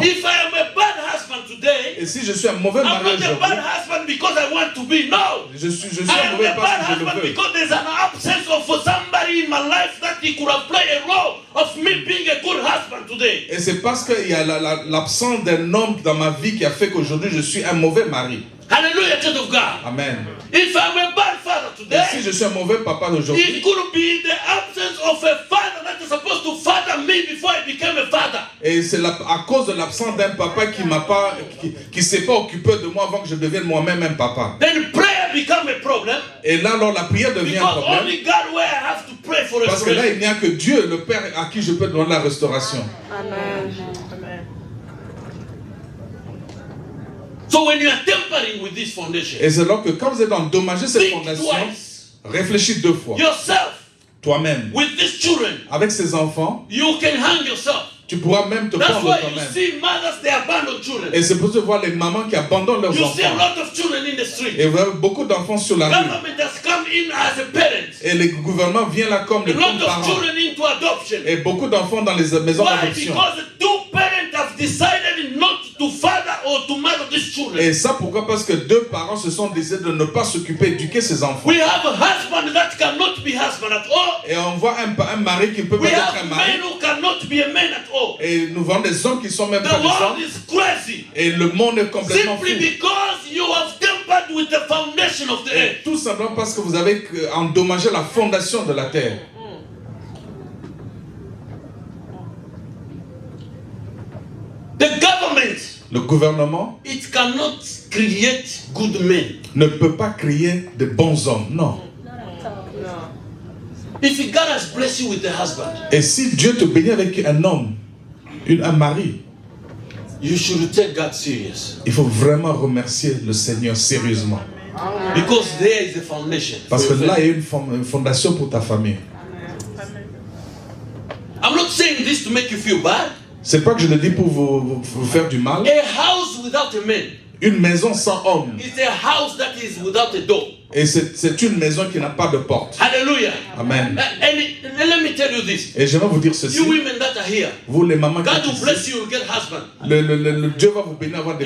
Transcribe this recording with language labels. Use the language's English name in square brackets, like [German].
[English] If I am a bad husband today, [French] Et si je suis un mauvais [English] I'm [French] mari [English] not a [French] aujourd'hui, [English] bad husband because I want to be. No. [French] je suis [English] I [French] un [English] am [French] mauvais [English] a [French] parce [English] bad [French] que je [English] husband [French] le veux. [English] because there's an absence of somebody in my life that he could have played a role of me being a good husband today. [French] Et c'est parce qu'il y a l'absence d'un homme dans ma vie qui a fait qu'aujourd'hui je suis un mauvais mari. [English] Hallelujah, child of God. Amen. If I'm a bad father [French] Et [English] today, [French] si je suis un mauvais papa d'aujourd'hui, [English] it could be the absence of a father that is supposed to father me before I became a father. [French] et c'est à cause de l'absence d'un papa qui s'est pas occupé de moi avant que je devienne moi-même un papa. [English] Then prayer become a problem [French] Et là, alors la prière devient un [English] because [French] problème. [English] only God where I have to pray for a [French] Parce que là, [English] restoration. [French] il n'y a que Dieu, le Père, à qui je peux demander la restauration. [English] Amen. Amen. So when you are tampering with this foundation, [French] Et c'est alors que quand vous êtes endommagé cette [English] think [French] fondation, [English] twice. [French] réfléchis 2 fois. [English] Yourself [French] Toi-même. [English] with these children, [French] Avec ces enfants, [English] you can hang yourself. [French] tu pourras même te [English] That's [French] prendre [English] why you [French] toi-même. [English] see mothers, they abandon children. [French] Et c'est pour ça voir les mamans qui abandonnent leurs [English] You see a [French] enfants. [English] lot of children in the street. [French] Et vous avez beaucoup d'enfants sur la rue. [English] Government has come in as a parent. [French] Et le gouvernement vient là comme [English] A [French] les [English] lot of [French] parents. [English] children into adoption. [French] Et beaucoup d'enfants dans les maisons [English] Why? [French] d'adoption. [English] Because the two parents have decided not to father or to mother these children. [French] Et ça pourquoi? Parce que 2 parents se sont décidés de ne pas s'occuper, d'éduquer ces enfants. [English] We have a husband that cannot be husband at all. [French] Et on voit un mari qui ne peut pas [English] We [French] être [English] have [French] un mari. [English] men who cannot be a man at all. [French] Et nous voyons des hommes qui sont même [English] The [French] pas des [English] world [French] hommes. [English] is crazy. [French] Et le monde est complètement [English] Simply [French] fou. [English] because you have tampered with the foundation of the [French] Et [English] earth. [French] tout simplement parce que vous avez endommagé la fondation de la terre. [English] The government, [French] Le gouvernement [English] it cannot create good men. [French] ne peut pas créer de bons hommes, non. [English] If God has blessed you with a husband, [French] Et si Dieu te bénit avec un homme, un mari, [English] you should take God serious. [French] il faut vraiment remercier le Seigneur sérieusement. [English] Because there is a foundation. [French] Parce que là, il y a une fondation pour ta famille. [English] I'm not saying this to make you feel bad. [French] C'est pas que je le dis pour vous faire du mal. [English] A house without a man [French] Une maison sans homme. [English] is a house that is without a door. [French] Et c'est une maison qui n'a pas de porte. [English] Hallelujah. Amen. And And let me tell you this. [French] Et j'aimerais vous dire ceci. [English] You women that are here, [French] Vous les mamans qui [English] God will [French] êtes [English] bless [French] ici, [English] you, you'll get husband. [French] le Dieu va vous bénir avoir des